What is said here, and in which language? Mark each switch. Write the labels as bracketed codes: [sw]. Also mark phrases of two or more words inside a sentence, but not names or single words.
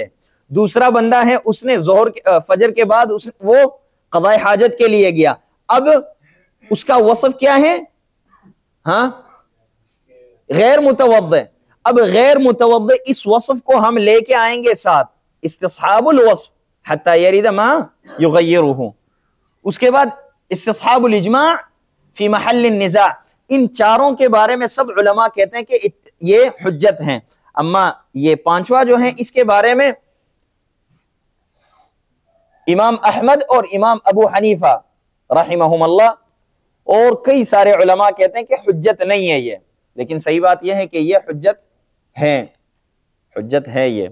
[ur] دوسرا بندہ ہے اس نے فجر کے بعد وہ قضاء حاجت کے لیے گیا، اب اس کا وصف کیا ہے؟ ہاں غیر متوضئ۔ اب غیر متوضئ اس وصف کو ہم لے کے آئیں گے ساتھ، [ar] استصحاب الوصف حتی یرید ما یغیرہ۔ [ur] اس کے بعد [ar] استصحاب الاجماع فی محل النزاع، [ur] ان چاروں کے بارے میں سب علماء کہتے ہیں کہ یہ حجت ہیں، اما یہ پانچواں جو ہیں اس کے بارے میں امام احمد اور امام ابو حنیفہ رحمہم اللہ اور کئی سارے علماء کہتے ہیں کہ حجت نہیں ہے یہ، لیکن صحیح بات یہ ہے کہ یہ حجت ہے، حجت ہے یہ۔